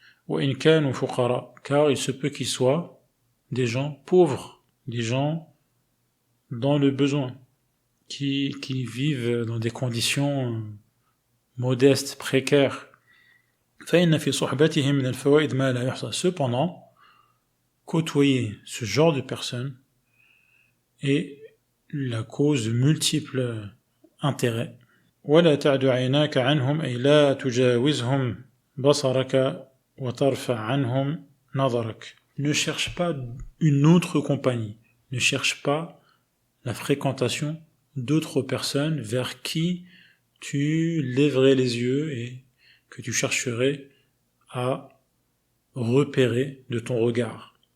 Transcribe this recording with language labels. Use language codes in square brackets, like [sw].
[ar] Wa in kanu fuqara, [fr] car il se peut qu'ils soient des gens pauvres, des gens dans le besoin, qui vivent dans des conditions modestes, précaires. [ar] Fa inna fi suhbatihim min al-fawaid ma la yuhsa. [fr] Cependant, côtoyer ce genre de personnes est la cause de multiples intérêts. [ar] ولا تعد عيناك عنهم أي لا تجاوزهم بصرك وترفع عنهم نظرك. [fr] Ne cherche pas une autre compagnie, ne cherche pas la fréquentation d'autres personnes vers qui tu lèverais les yeux et que tu chercherais à repérer de ton regard.